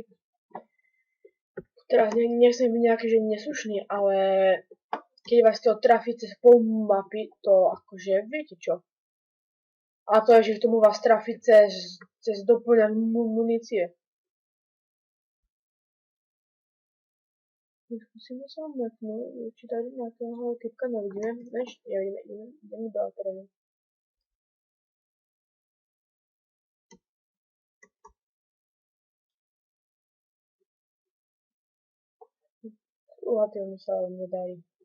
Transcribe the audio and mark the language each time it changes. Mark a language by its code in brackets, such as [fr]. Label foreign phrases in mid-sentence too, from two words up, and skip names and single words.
[sk] Teraz nechcem byť nejaký, že neslušný, ale keď vás to trafí cez pol mapy, to akože viete čo. A to je, že k tomu vás trafí cez doplňať munície. [cs] Zkusíme se ho mrknout, určitě tady nějakého typka nevidíme, než jdeme do terénu. Ty on se ale nedají.